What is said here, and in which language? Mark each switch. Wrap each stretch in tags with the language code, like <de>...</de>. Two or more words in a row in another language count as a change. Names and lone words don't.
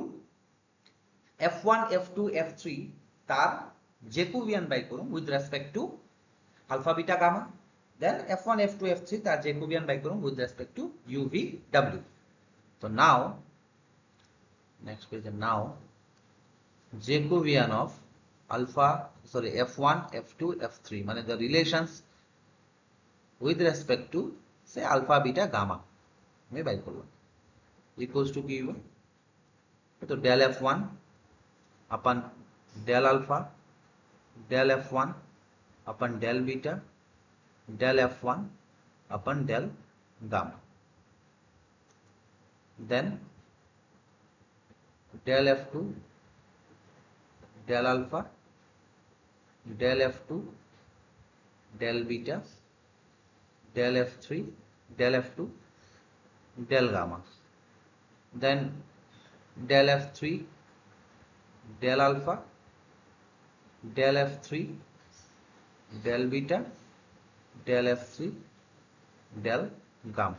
<bn>F1 F2 F3 তার জেকোবিয়ান বাই করুম</bn> <en>with respect to alpha beta gamma, then</en> <bn>F1 F2 F3 তার জেকোবিয়ান বাই করুম</bn> <en>with respect to</en> <bn>UV W। তো</bn> <en>now next</en> <bn>পেজে,</bn> <en>now Jacobian of F1 F2 F3</en> <bn>মানে</bn> <en>the relations with respect to say alpha beta gamma</en> <bn>আমি বাই করলাম,</bn> <en>equals to</en> <bn>কি হইব?</bn> <en>তো del F1 upon del alpha del F1 upon del beta del F1 upon del gamma, then del F2 del alpha del F2 del beta del F3 del F2 del gamma, then del F3 del alpha del F3 del beta del F3 del gamma।</en>